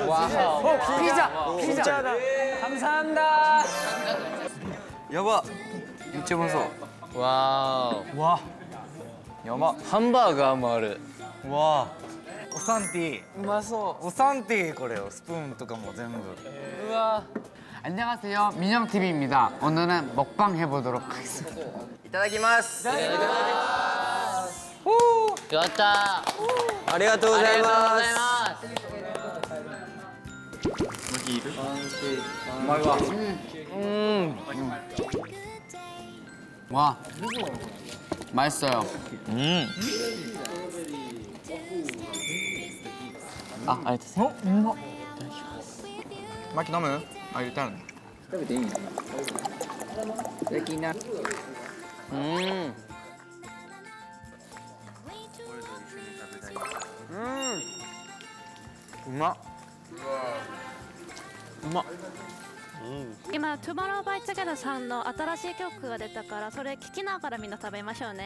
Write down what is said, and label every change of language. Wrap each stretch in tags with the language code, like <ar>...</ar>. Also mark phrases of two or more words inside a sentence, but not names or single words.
<ja>ピザ。ピザだ。ハムサンダー。やば。めっちゃうまそう。わー。わ。やば。ハンバーガーもある。わー。オサンティ。うまそう。オサンティこれよ。スプーンとかも全部。うわ。안녕하세요.</ja> <ko>민영 TV입니다. 오늘은 먹방 해보도록 하겠습니다.</ko> <ja>いただきます。やったー。ありがとうございます。うまいわ。</ja> <ko>와, 맛있어요. 아, 알겠어요. 마키 너무? 아, 일단.</ko> <ja>食べていいの？できな。うまっ。うまっ。今トゥモローバイチゲタさんの新しい曲が出たからそれ聞きながらみんな食べましょうね。</ja>